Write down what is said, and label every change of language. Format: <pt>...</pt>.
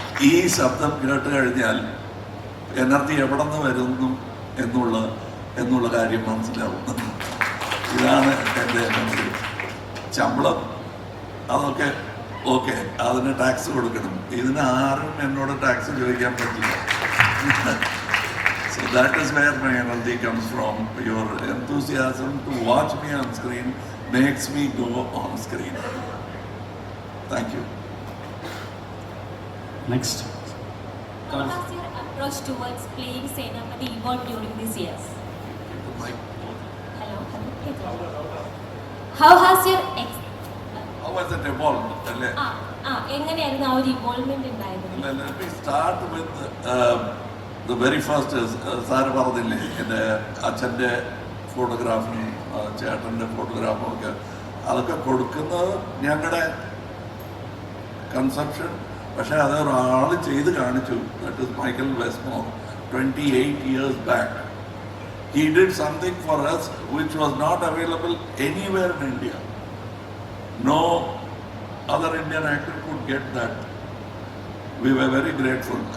<ml>ഈ ശബ്ദം കേട്ട് കഴിഞ്ഞാൽ എനർജി എവിടെ നിന്ന് വരുന്നു എന്നുള്ള കാര്യം മനസ്സിലാവും. ഇതാണ് എൻ്റെ എനർജി. ശമ്പളം അതൊക്കെ ഓക്കെ, അതിന് ടാക്സ് കൊടുക്കണം. ഇതിന് ആരും എന്നോട് ടാക്സ് ചോദിക്കാൻ പറ്റില്ല.</ml> <en>So that is where my energy comes from. Your enthusiasm to watch me on screen makes me go on screen. Thank you. Next. How has your approach towards playing Senapati evolved during these years? Hello. How has your How has it evolved?</en> <ml>എങ്ങനെയായിരുന്നു ആ ഒരു ഇവോൾവ്മെന്റ് ഉണ്ടായത്?</ml> <en>Let me start with the very first is</en> <ml>sir പറഞ്ഞില്ലേ എൻ്റെ അച്ഛൻ്റെ ഫോട്ടോഗ്രാഫും ചേട്ടൻ്റെ ഫോട്ടോഗ്രാഫും ഒക്കെ അതൊക്കെ കൊടുക്കുന്നത് ഞങ്ങളുടെ കൺസെപ്ഷൻ. പക്ഷേ അത് ഒരാൾ ചെയ്ത് കാണിച്ചു.</ml> <en>that is</en> <ml>Michael വെസ്മോർ</ml> <en>28 years back. He did something for us which was not available anywhere in India. No other Indian actor could get that. We were very grateful.</en>